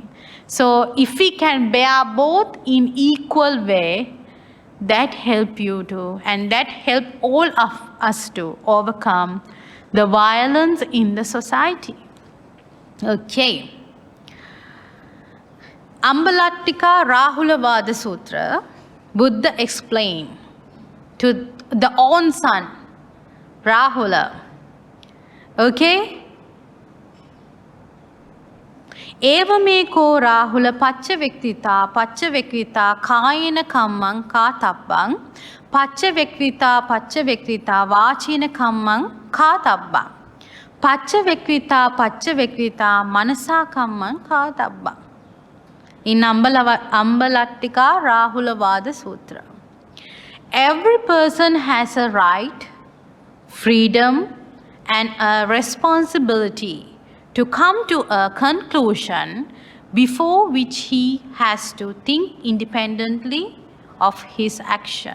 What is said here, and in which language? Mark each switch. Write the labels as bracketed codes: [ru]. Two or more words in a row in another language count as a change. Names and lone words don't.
[en] So if we can bear both in equal way, that help you to, and that help all of us to overcome the violence in the society. Okay. Ambalattika Rahulavada Sutra, Buddha explained to the own son, Rahula. Okay? [pi] Evameko Rahula Pacchavektita Kayena Kammang Katabbang Pacchavektita Vachina Kammang Katabbang Pacchavektita Manasa Kammang Katabbang. [en] In Ambalattika Rahulavada Sutra, every person has a right, freedom, and a responsibility to come to a conclusion before which he has to think independently of his action.